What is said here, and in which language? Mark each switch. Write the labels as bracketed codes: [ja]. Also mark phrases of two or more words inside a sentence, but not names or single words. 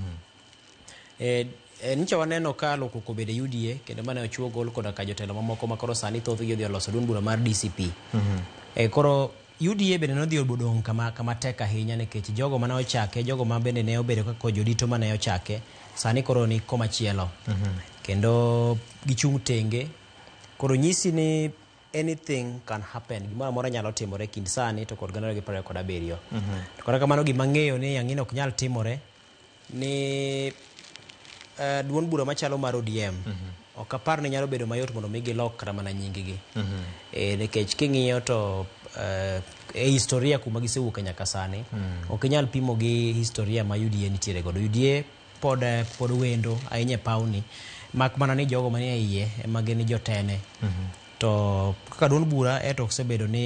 [luo] nicha waneno ka lokruok obedo UDA kendo mane ochuo gol koda ka jotelo mamoko makoro sani thoth gi odhi loso duond bura mar DCP koro UDA bende nodhi obodong kama tek ahinya nikech jogo mane ochake jogo ma bende ne obedo kaka jodito mane ochake sani koro ni koma chielo kendo gichung' tenge koro nyisi ni [en] anything can [luo] happen gimora mora nyalo timore kind sani to kod 2027 to kora kamano gima ng'eyo ni yang'ino ok nyal timore ni duond bura machalo mar ODM ok apar ni nyalo bedo mayot mondo migi lok kata mana nyinggi nikech king'iyo to historia kuma gisewuok nyaka sani ok inyal pimo gi historia ma UDA nitiere godo UDA pod wendo ahinya pauni mak mana ni jogo manie iye ema gin jotene to kaka duond bura to osebedo